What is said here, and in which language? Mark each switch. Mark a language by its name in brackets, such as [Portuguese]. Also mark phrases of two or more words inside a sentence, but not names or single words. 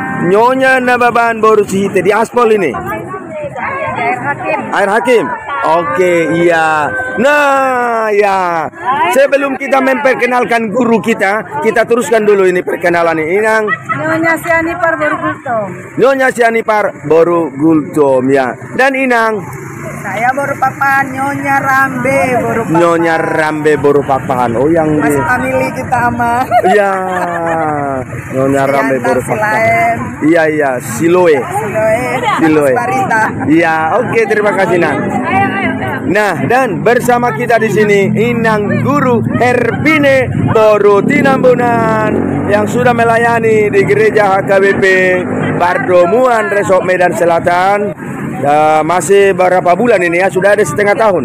[Indonesian] Nyonya Nababan Boru Sihite di aspal ini. Jair Hakim. Air Hakim. Oke, iya. Nah, ya. Sebelum kita memperkenalkan guru kita teruskan dulu ini perkenalan ini. Inang Nyonya Sianipar Boru Gultom. Nyonya Sianipar Boru Gultom ya. Dan Inang Saya Boru Papan Nyonya Rambe Boru Papan. Nyonya Rambe Boru Papan. Oh yang di Masih family kita ama. iya. Nyonya Rambe Boru Papan. Iya iya, Siloe. Siloe. Barita. Iya, oke terima kasih Nang. Nah, dan bersama kita di sini Inang Guru Herbine Boru Tinambunan yang sudah melayani di Gereja HKBP Pardomuan Resort Medan Selatan. Ya, masih berapa bulan ini ya? Sudah ada setengah tahun.